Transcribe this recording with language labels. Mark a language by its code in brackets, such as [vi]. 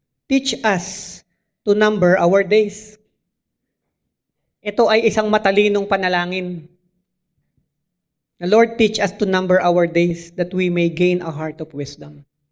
[en] Teach us to number our days. [tl] Ito ay isang matalinong panalangin. [en] The Lord, teach us to number our days that we may gain a heart of wisdom.